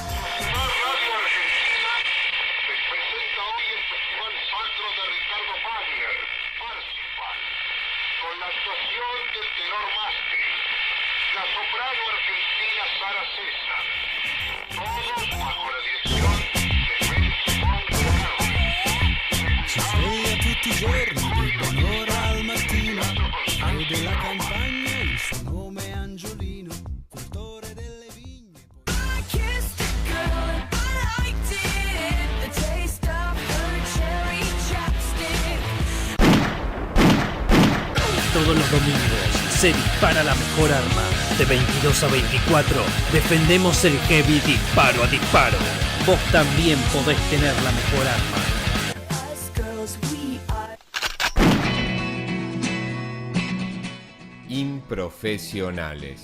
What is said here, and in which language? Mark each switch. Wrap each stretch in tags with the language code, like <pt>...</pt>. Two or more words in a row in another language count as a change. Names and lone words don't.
<es>Con la actuación del tenor Mastri, la soprano argentina Sara César, todos bajo la dirección de Félix Mondragón.</es> <it>Si sveglia tutti i giorni, di buon'ora al mattino, vede la campagna, il suo nome è Angiolino, cultore delle vigne.</it> <en>I kissed a girl and I liked it, the taste of her cherry chapstick.</en> <es>Todos los domingos se dispara la mejor arma. De 22 a 24 defendemos el heavy disparo a disparo. Vos también podés tener la mejor arma. Improfesionales.</es>